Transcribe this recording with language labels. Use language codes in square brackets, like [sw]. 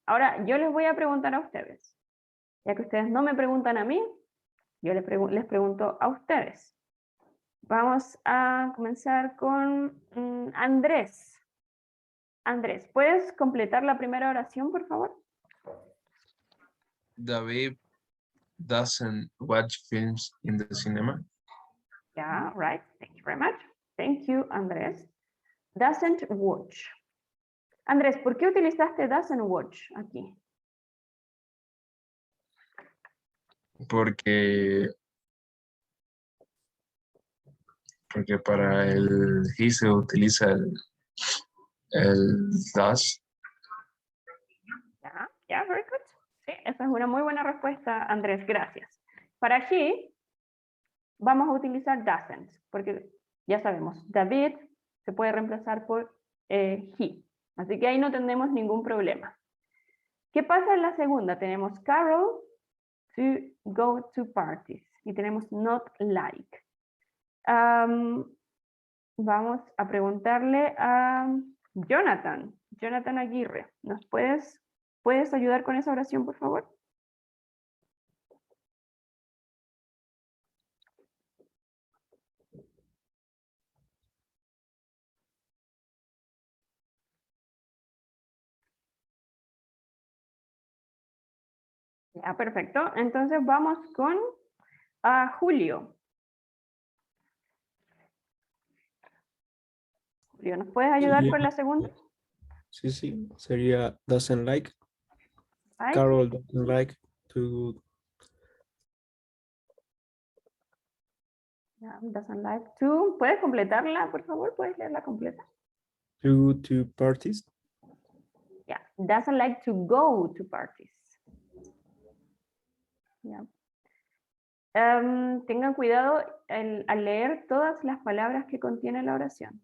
[es] Ahora yo les voy a preguntar a ustedes. Ya que ustedes no me preguntan a mí, yo les pregunto a ustedes. Vamos a comenzar con Andrés. Andrés, ¿puedes completar la primera oración, por favor? [en] David doesn't watch films in the cinema. Yeah, right. Thank you very much. Thank you, Andrés. Doesn't watch. [es] Andrés, ¿por qué utilizaste [en] doesn't watch [es] aquí? Porque para el he se utiliza el does. [en] Yeah, very good. [es] Sí, esa es una muy buena respuesta, Andrés, gracias. Para he, vamos a utilizar doesn't, porque ya sabemos, David se puede reemplazar por he. Así que ahí no tendremos ningún problema. ¿Qué pasa en la segunda? Tenemos [en] Carol to go to parties. [es] Y tenemos [en] not like. [es] Vamos a preguntarle a Jonathan. Jonathan Aguirre. ¿Puedes ayudar con esa oración, por favor? Ya, perfecto. Entonces vamos con Julio. Julio, ¿nos puedes ayudar con la segunda? Sí, sí, sería [en] doesn't like. Right? Carol doesn't like to Yeah, doesn't like to. [es] ¿Puedes completarla, por favor? ¿Puedes leerla completa? [en] to parties. Yeah, doesn't like to go to parties. Yeah. [es] Tengan cuidado al leer todas las palabras que contiene la oración.